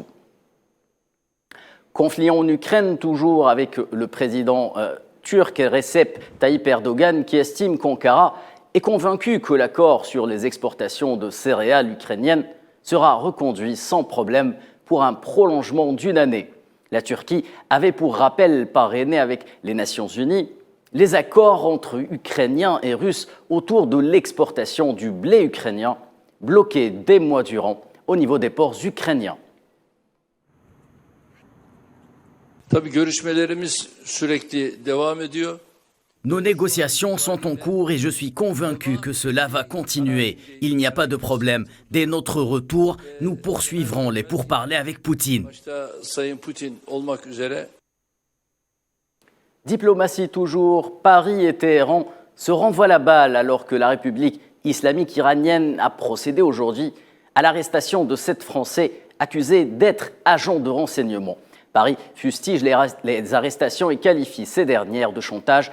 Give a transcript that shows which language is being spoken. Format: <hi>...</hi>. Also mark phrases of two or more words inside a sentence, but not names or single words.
<fr>Conflit en Ukraine, toujours avec le président turc Recep Tayyip Erdogan, qui estime qu'Ankara est convaincu que l'accord sur les exportations de céréales ukrainiennes sera reconduit sans problème pour un prolongement d'une année. La Turquie avait pour rappel parrainé avec les Nations Unies les accords entre Ukrainiens et Russes autour de l'exportation du blé ukrainien, bloqué des mois durant au niveau des ports ukrainiens.</fr> <tr>Tabii görüşmelerimiz sürekli devam ediyor.</tr> <fr>Nos négociations sont en cours et je suis convaincu que cela va continuer. Il n'y a pas de problème. Dès notre retour, nous poursuivrons les pourparlers avec Poutine.</fr> <tr>Başta Sayın Putin olmak üzere.</tr> <fr>Diplomatie toujours, Paris et Téhéran se renvoient la balle alors que la République islamique iranienne a procédé aujourd'hui à l'arrestation de 7 Français accusés d'être agents de renseignement. Paris fustige les arrestations et qualifie ces dernières de chantage.</fr>